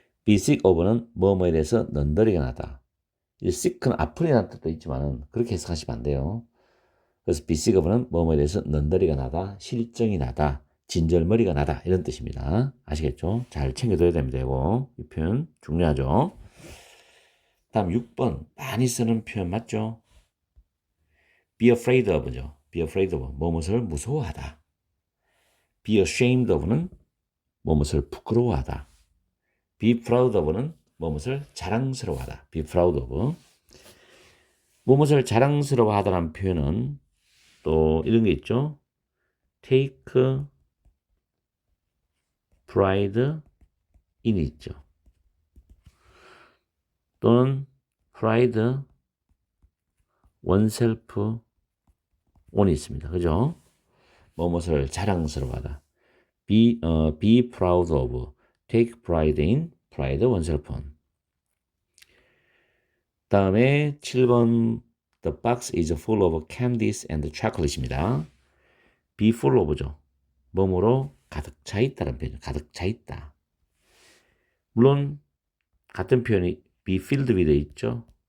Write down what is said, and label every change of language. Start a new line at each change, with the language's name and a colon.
English: be sick of
Korean: 는 뭐뭐에 대해서 넌더리가 나다. 이 sick는 아프리라는 뜻도 있지만 그렇게 해석하시면 안 돼요. 그래서
English: be sick of
Korean: 는 뭐뭐에 대해서 넌더리가 나다, 실정이 나다, 진절머리가 나다 이런 뜻입니다. 아시겠죠? 잘 챙겨둬야 됩니다. 이거 이 표현 중요하죠. 다음 6번 많이 쓰는 표현 맞죠?
English: be afraid of죠. be afraid of
Korean: 뭐뭇을 무서워하다.
English: be ashamed of
Korean: 는 뭐뭇을 부끄러워하다.
English: be proud of
Korean: 는 뭐뭇을 자랑스러워하다. be proud of 뭐뭇을 자랑스러워하다라는 표현은 또 이런 게 있죠.
English: take pride in 있죠.
Korean: 또는
English: pride oneself on
Korean: 이 있습니다. 그죠? 뭐뭇을 자랑스러워하다.
English: be proud of, take pride in, pride oneself on.
Korean: 다음에 7번
English: The box is full of candies and chocolate입니다. be full of죠.
Korean: 뭐뭐로 가득 차 있다는 표현이죠. 가득 차 있다. 물론 같은 표현이
English: be filled with
Korean: 있죠.